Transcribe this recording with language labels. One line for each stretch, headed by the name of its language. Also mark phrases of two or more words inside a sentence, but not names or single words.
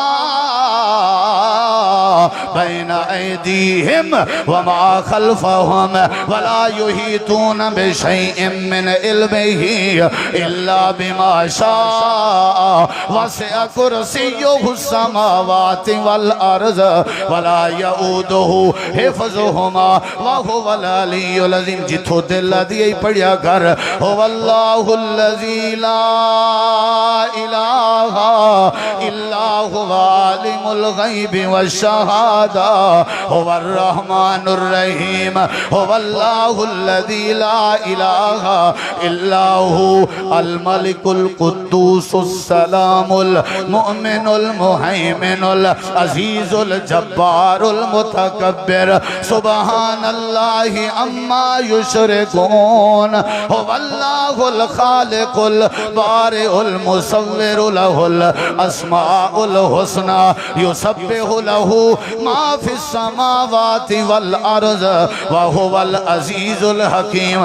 Arabic: بین ایدیہم وما خلفہم ولا یحیطون بشیء من علمہ الا بما شاء شاء وسع کرسیہ السماوات والارض ولا یعودہ حفظہما وہو العلی العظیم.
Punjabi: جتھو دل دیئے پڑھیا کر
Arabic: هو اللہ الذی لا الہ الا هو عالم الغیب والشہادہ هو الرحمن الرحیم هو اللہ الذی لا الہ الا هو الملک القدوس السلام المؤمن المہیمن العزیز الجبار المتکبر سبحان اللہ اما یشرکون هو اللہ الخالق البارئ المصور له الاسماء الحسنى يسبح له ما في السماوات والارض وهو العزیز الحکیم.